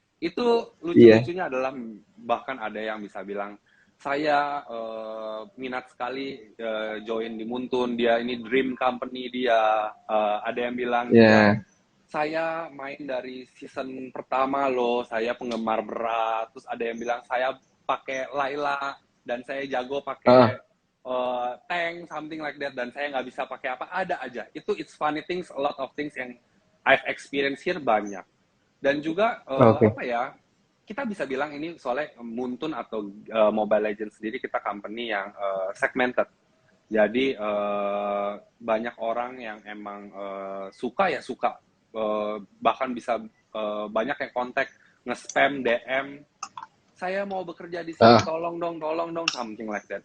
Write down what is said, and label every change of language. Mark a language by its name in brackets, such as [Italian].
[Indonesian] Itu lucu-lucunya adalah bahkan ada yang bisa bilang, saya minat sekali join di Muntun, dia ini dream company dia. Ada yang bilang, saya main dari season pertama loh, saya penggemar berat. Terus ada yang bilang, saya pakai Layla dan saya jago pakai tank, something like that, dan saya nggak bisa pakai apa. Ada aja. [English] It's funny things, a lot of things yang I've experienced here banyak. [Indonesian] Dan juga kita bisa bilang ini soalnya Muntun atau Mobile Legends sendiri, kita company yang segmented. Jadi banyak orang yang emang suka, bahkan bisa banyak yang kontak, nge-spam, DM, saya mau bekerja di sini, tolong dong, something like that.